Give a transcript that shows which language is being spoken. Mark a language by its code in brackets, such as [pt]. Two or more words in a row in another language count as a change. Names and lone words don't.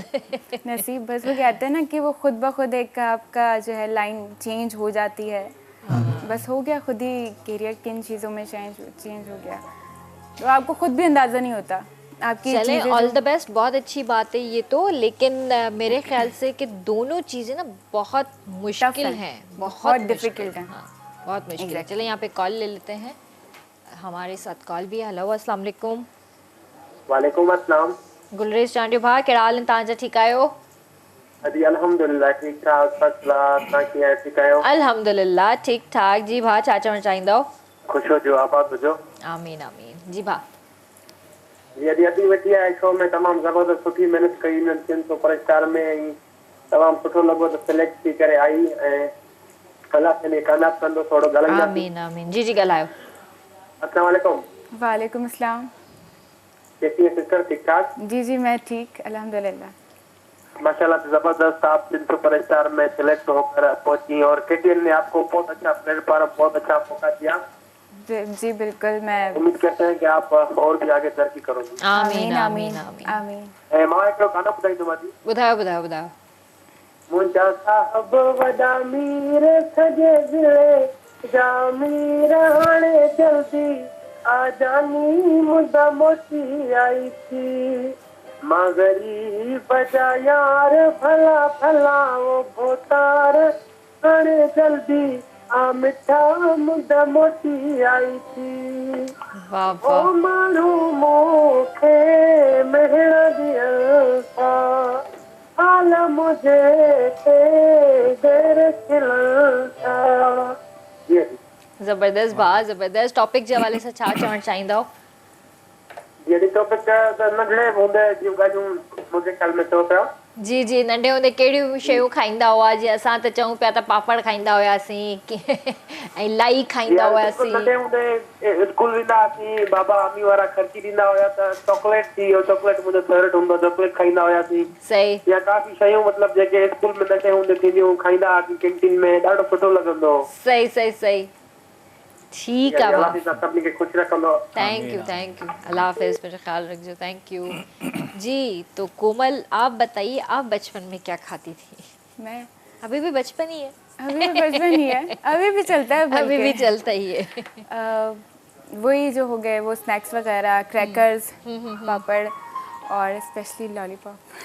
[ur] نصیب، بس وہ کہتے ہیں نا کہ وہ خود بخود ایک آپ کا جو ہے لائن چینج ہو جاتی ہے، بس ہو گیا، خود ہی کیریئر کن چیزوں میں چینج ہو گیا، تو آپ کو خود بھی اندازہ نہیں ہوتا آپ کی चलें, चीज़ें ऑल जो- [en] the best, [ur] بہت اچھی بات ہے یہ تو۔ لیکن میرے خیال سے کہ دونوں چیزیں نا بہت مشکل है, हैं, बहुत मुश्किल difficult हैं। ہاں، بہت مشکل ہے. [en] Exactly. [ur] چلیں، یہاں پہ کال لے لیتے ہیں. ہمارے ساتھ کال بھی ہے۔ ہیلو, [ar] السلام علیکم. وعلیکم السلام. [sd] गुलरेज चांडियो भा, केड़ा हाल तांजा? ठीक आयो? अजी अल्हम्दुलिल्लाह ठीक ठाक, [en] first class. [sd] ता कीअं ठीक आहियो? अल्हम्दुलिल्लाह ठीक ठाक। जी भा, छा चवणु चाहींदव? खुश हो जो, आबाद हुजो। आमीन आमीन। जी भा। जी अॼु अची वेठी आहे शो में, तमामु ज़बरदस्त सुठी महिनत कई हिननि 300 सुपरस्टार में, ऐं तमामु सुठो लॻो त सिलेक्ट थी करे आई, ऐं अलाह कंहिंजे कामयाबु कंदो। थोरो ॻाल्हाईंदासीं। आमीन आमीन। जी जी, ॻाल्हायो। [ar] السلام علیکم. وعلیکم السلام. [ur] کیسی ہے سسٹر؟ ٹھیک ٹھاک? جی جی، میں ٹھیک، الحمدللہ. ماشاءاللہ سے زبردست، آپ 300 سپرسٹار میں سلیکٹ ہو کر پہنچی اور KTN نے آپ کو بہت اچھا پلیٹ فارم، بہت اچھا موقع دیا. جی بالکل، میں امید کرتے ہیں کہ آپ اور بھی آگے ترقی کرو گے. آمین آمین آمین. आमीन। [sd] ऐं मां हिकिड़ो गानो ॿुधाईंदोमांव। ॿुधायो ॿुधायो ॿुधायो। मुंहिंजा साहब वॾा मीर सॼे ज़िले जा मीर हाणे जल्दी आ जानी, मुदा मोटी आई थी, मां ग़रीब जा यार भला भला वो भोतार हाणे जल्दी आ मिठा, मुदा मोटी आई थी। वाह ओ वाह। माण्हू मूंखे मेहर ॾियनि था, हाल मुझे के देर खिलनि था। जी ज़बरदस्त भा, ज़बरदस्त। टॉपिक जे हवाले सां छा चवणु चाहींदव? जहिड़ी टॉपिक त नंढड़े हूंदे जूं ॻाल्हियूं मुंहिंजे ख़्याल में चओ पिया। जी जी नंढे हूंदे कहिड़ियूं शयूं खाईंदा हुआ? जीअं असां त चऊं पिया त पापड़ खाईंदा हुआसीं ऐं लाई खाईंदा हुआसीं। नंढे हूंदे स्कूल वेंदा हुआसीं, बाबा अमी वारा ख़र्ची ॾींदा हुया त चॉकलेट थी वियो, चॉकलेट मुंहिंजो फेवरेट हूंदो, चॉकलेट खाईंदा हुआसीं। सही या काफ़ी शयूं मतिलबु जेके स्कूल में नंढे हूंदे थींदियूं खाईंदा हुआसीं कैंटीन में, ॾाढो सुठो लॻंदो। [ur] صحیح صحیح صحیح ٹھیک ہے [sd] अल्लाह ताला सभिनी खे खुश रखंदो। [en] thank you [ur] اللہ حافظ، میرا خیال رکھیو. [en] thank you जी। [ur] تو کومل آپ بتائیے، آپ بچپن میں کیا کھاتی تھی? मैं ابھی بھی بچپن ہی ہے? ابھی بھی بچپن ہی ہے، ابھی بھی چلتا ہے अभी बल्कि। بھی چلتا ہی ہے. وہی جو ہو گئے وہ سنیکس وغیرہ، کریکرز، پاپڑ اور اسپیشلی لالی پاپ.